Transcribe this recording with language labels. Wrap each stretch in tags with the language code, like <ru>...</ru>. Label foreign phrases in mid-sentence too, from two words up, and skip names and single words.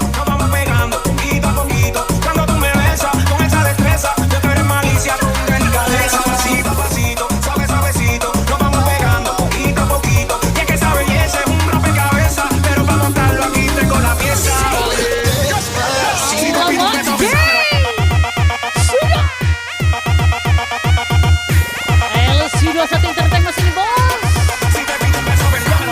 <es>Nos vamos pegando poquito a poquito. Cuando tú me besas con esa destreza, yo tú eres malicia con delicadeza. Pasito a pasito, suavecito. Nos vamos pegando poquito a poquito. Y es que esa belleza es un rompecabezas, pero para montarlo aquí tengo la pieza. Si te pido que estás pensando.</es> <id>LC21 Entertainment sini bos.</id> <es>Si te pido que estás pensando.</es>